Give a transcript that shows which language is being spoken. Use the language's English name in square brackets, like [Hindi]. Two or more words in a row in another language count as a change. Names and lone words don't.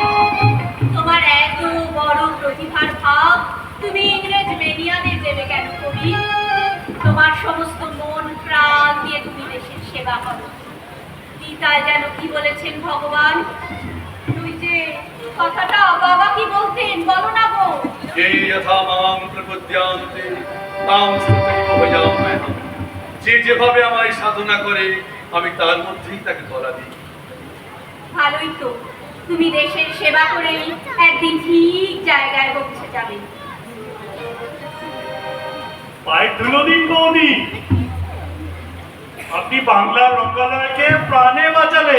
[Bangla] তোমার এত বড় প্রতিভার ভাব তুমি ইংরেজ মেনিয়াদের দেবে কেন কবি? তোমার সমস্ত মন প্রাণ দিয়ে তুমি দেশের সেবা করো। গীতায় যেন কি বলেছেন ভগবান? তুই যে কথাটা বাবা কি বলতেন বলো না গো। [Sanskrit] ये यथा मां प्रपद्यांते तां स्तुतिं भजाम्यहम्। [Bangla] যে যেভাবে আমায় সাধনা করে আমি তার মধ্যেই তাকে ধরা দিই। ভালোই তো, তুমি দেশের সেবা করে একদিন ঠিক জায়গায় পৌঁছে যাবে। পায়ে ধুলো দিন বৌদি, আপনি বাংলার রঙ্গালয়কে প্রাণে বাঁচালেন।